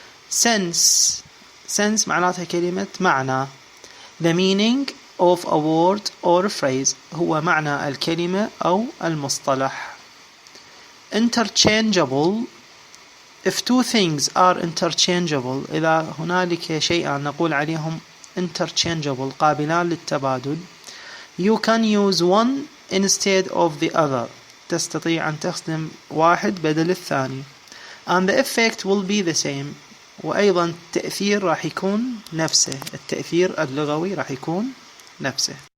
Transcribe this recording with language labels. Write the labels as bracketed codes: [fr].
[ar] sense معناتها كلمة معنى. [en] the meaning of a word or a phrase [ar] هو معنى الكلمة أو المصطلح. [en] interchangeable if two things are interchangeable، [ar] إذا هنالك شيئان نقول عليهم interchangeable قابلان للتبادل، [en] you can use one instead of the other، [ar] تستطيع أن تستخدم واحد بدل الثاني، [en] and the effect will be the same، [ar] وأيضا التأثير راح يكون نفسه، التأثير اللغوي راح يكون نفسه.